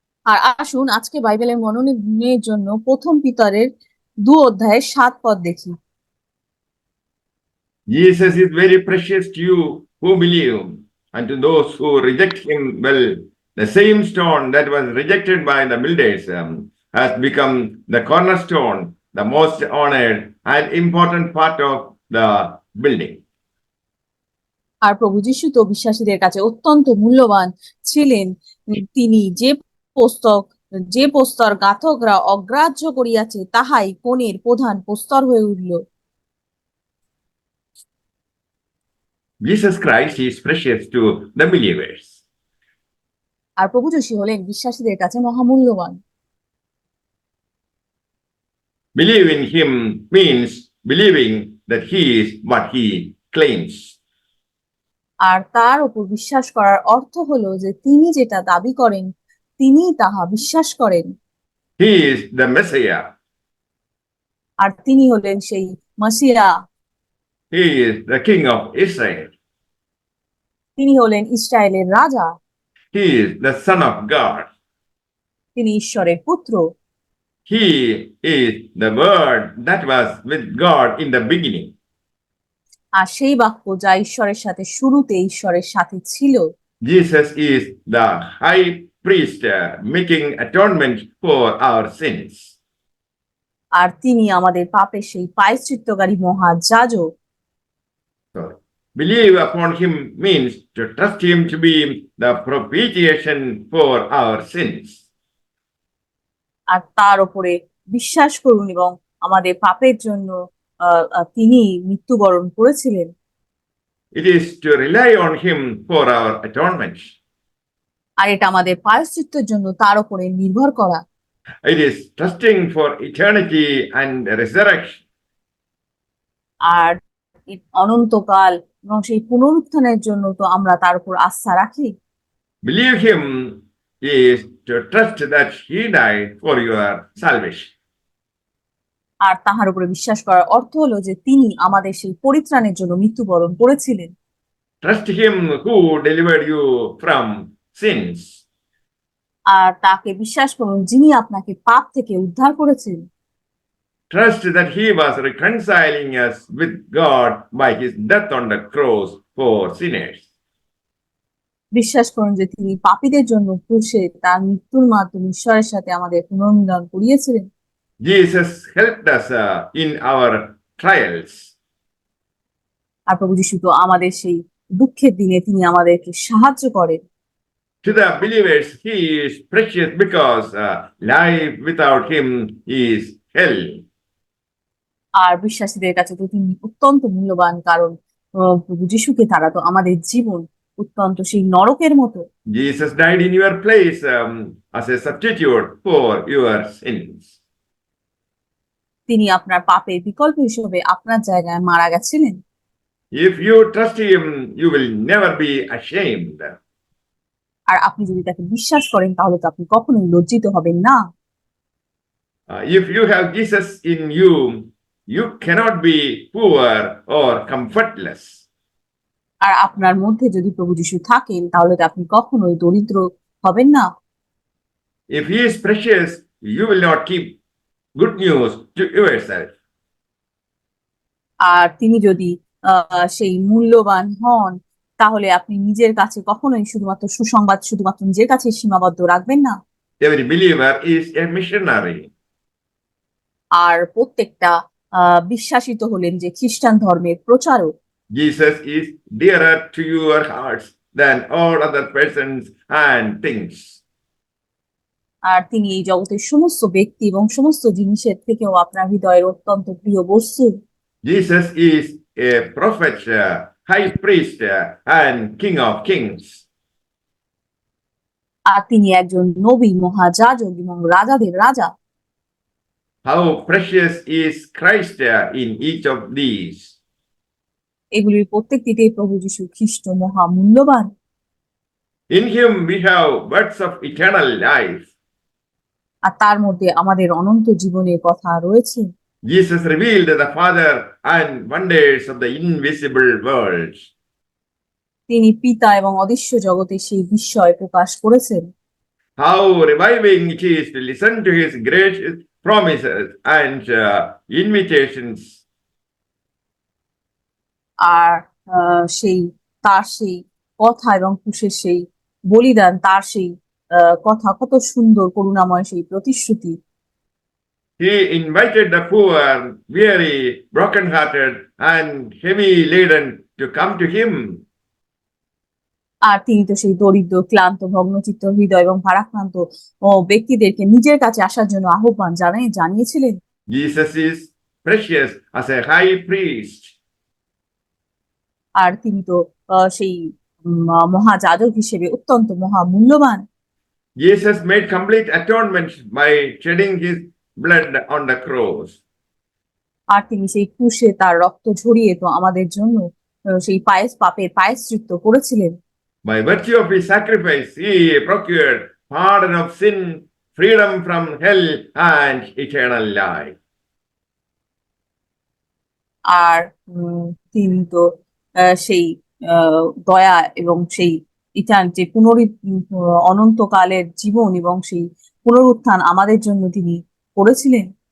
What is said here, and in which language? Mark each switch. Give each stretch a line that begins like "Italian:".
Bangla: আর আসুন আজকে বাইবেলের মননের জন্য প্রথম পিতরের 2 অধ্যায়ের 7 পদ দেখি।
English: Jesus is very precious to you who believe, and to those who reject him, well, the same stone that was rejected by the builders has become the cornerstone, the most honored and important part of the building.
Bangla: আর প্রভু যীশু তো বিশ্বাসীদের কাছে অত্যন্ত মূল্যবান ছিলেন। তিনি যে প্রস্তর গাঁথকরা অগ্রাহ্য করিয়াছে তাহাই কোণের প্রধান প্রস্তর হয়ে উঠল।
English: Jesus Christ is precious to the believers.
Bangla: আর প্রভু যীশু হলেন বিশ্বাসীদের কাছে মহামূল্যবান।
English: Believe in him means believing that he is what he claims.
Bangla: আর তার উপর বিশ্বাস করার অর্থ হলো যে তিনি যেটা দাবি করেন তিনি তাহা বিশ্বাস করেন।
English: He is the Messiah.
Bangla: আর তিনি হলেন সেই মসিয়া।
English: He is the King of Israel.
Bangla: তিনি হলেন ইসরায়েলের রাজা।
English: He is the Son of God.
Bangla: তিনি ঈশ্বরের পুত্র।
English: He is the Word that was with God in the beginning.
Bangla: আর সেই বাক্য যা ঈশ্বরের সাথে শুরুতে ঈশ্বরের সাথে ছিল।
English: Jesus is the high priest making atonement for our sins.
Bangla: আর তিনি আমাদের পাপের সেই প্রায়শ্চিত্তকারী মহাযাজক।
English: So, believe upon him means to trust him to be the propitiation for our sins.
Bangla: আর তার উপরে বিশ্বাস করুন এবং আমাদের পাপের জন্য তিনি মৃত্যুবরণ করেছিলেন।
English: It is to rely on Him for our atonement.
Bangla: আর এটা আমাদের প্রায়শ্চিত্তের জন্য তার উপরে নির্ভর করা।
English: It is trusting for eternity and resurrection.
Bangla: আর অনন্তকাল এবং সেই পুনরুত্থানের জন্য তো আমরা তার উপর আস্থা রাখি।
English: Believe Him is to trust that He died for your salvation.
Bangla: আর তাহার উপরে বিশ্বাস করার অর্থ হলো যে তিনি আমাদের সেই পরিত্রাণের জন্য মৃত্যুবরণ করেছিলেন।
English: Trust Him who delivered you from sins.
Bangla: আর তাকে বিশ্বাস করুন যিনি আপনাকে পাপ থেকে উদ্ধার করেছেন।
English: Trust that He was reconciling us with God by His death on the cross for sinners.
Bangla: বিশ্বাস করুন যে তিনি পাপীদের জন্য ক্রুশে তার মৃত্যুর মাধ্যমে ঈশ্বরের সাথে আমাদের পুনর্মিলন করিয়েছিলেন।
English: Jesus helped us in our trials.
Bangla: আর প্রভু যীশু তো আমাদের সেই দুঃখের দিনে তিনি আমাদেরকে সাহায্য করেন।
English: To the believers, He is precious because life without Him is hell.
Bangla: আর বিশ্বাসীদের কাছে তো তিনি অত্যন্ত মূল্যবান, কারণ প্রভু যীশুকে তারা তো আমাদের জীবন অত্যন্ত সেই নরকের মতো।
English: Jesus died in your place as a substitute for your sins.
Bangla: তিনি আপনার পাপের বিকল্প হিসেবে আপনার জায়গায় মারা গেছিলেন।
English: If you trust Him, you will never be ashamed.
Bangla: আর আপনি যদি তাকে বিশ্বাস করেন তাহলে তো আপনি কখনোই লজ্জিত হবেন না।
English: If you have Jesus in you, you cannot be poor or comfortless.
Bangla: আর আপনার মধ্যে যদি প্রভু যীশু থাকেন তাহলে তো আপনি কখনোই দরিদ্র হবেন না।
English: If He is precious, you will not keep good news to yourself.
Bangla: আর তিনি যদি সেই মূল্যবান হন তাহলে আপনি নিজের কাছে কখনোই শুধুমাত্র সুসংবাদ শুধুমাত্র নিজের কাছে সীমাবদ্ধ রাখবেন না।
English: Every believer is a missionary.
Bangla: আর প্রত্যেকটা বিশ্বাসিত হলেন যে খ্রিস্টান ধর্মের প্রচারক।
English: Jesus is dearer to your hearts than all other persons and things.
Bangla: আর তিনি এই জগতের সমস্ত ব্যক্তি এবং সমস্ত জিনিসের থেকেও আপনার হৃদয়ের অত্যন্ত প্রিয় বস্তু।
English: Jesus is a prophet, high priest, and king of kings.
Bangla: আর তিনি একজন নবী, মহাযাজক এবং রাজাদের রাজা।
English: How precious is Christ in each of these.
Bangla: এগুলির প্রত্যেকটিতেই প্রভু যীশু খ্রিস্ট মহা মূল্যবান।
English: In Him we have words of eternal life.
Bangla: আর তার মধ্যে আমাদের অনন্ত জীবনের কথা রয়েছে।
English: Jesus revealed the Father and wonders of the invisible world.
Bangla: তিনি পিতা এবং অদৃশ্য জগতে সেই বিস্ময় প্রকাশ করেছেন।
English: How reviving it is to listen to His gracious promises and invitations.
Bangla: আর সেই তার সেই কথা এবং ক্রুশের সেই বলিদান, তার সেই কথা কত সুন্দর, করুণাময় সেই প্রতিশ্রুতি।
English: He invited the poor, weary, broken-hearted, and heavy-laden to come to Him.
Bangla: আর তিনি তো সেই দরিদ্র, ক্লান্ত, ভগ্নচিত্ত হৃদয় এবং ভারাক্রান্ত ব্যক্তিদেরকে নিজের কাছে আসার জন্য আহ্বান জানিয়েছিলেন।
English: Jesus is precious as a high priest.
Bangla: আর তিনি তো সেই মহাযাজক হিসেবে অত্যন্ত মহামূল্যবান।
English: Jesus made complete atonement by shedding His blood on the cross.
Bangla: আর তিনি সেই ক্রুশে তার রক্ত ঝরিয়ে তো আমাদের জন্য সেই পাপের প্রায়শ্চিত্ত করেছিলেন।
English: By virtue of His sacrifice, He procured pardon of sin, freedom from hell, and eternal life.
Bangla: আর তিনি তো সেই দয়া এবং সেই যে অনন্তকালের জীবন এবং সেই পুনরুত্থান আমাদের জন্য তিনি করেছিলেন।